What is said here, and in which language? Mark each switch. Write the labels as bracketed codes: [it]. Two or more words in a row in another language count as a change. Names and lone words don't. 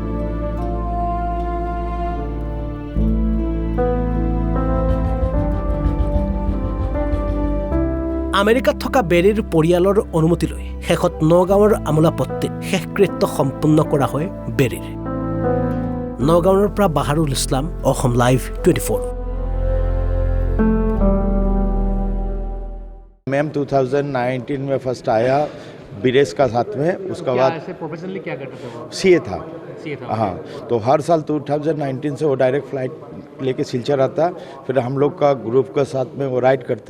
[as] আমেৰিকাত থকা বেৰীৰ পৰিয়ালৰ অনুমতি লৈ শেষত নগাঁৱৰ আমোলাপট্টিত শেষকৃত্য সম্পূৰ্ণ কৰা হয় বেৰীৰ। নগাঁৱৰ পৰা বাহাৰুল ইছলাম, অসম লাইভ 24। [hi] मैम 2019 में फर्स्ट आया बीरेस का साथ में, उसका बाद प्रोफेशनली क्या करते थे वो? सीए था। था। हाँ, तो हर साल 2019 से वो [en] direct flight [hi] लेके सिलचर आता, फिर हम लोग का ग्रुप के साथ में वो राइड करते।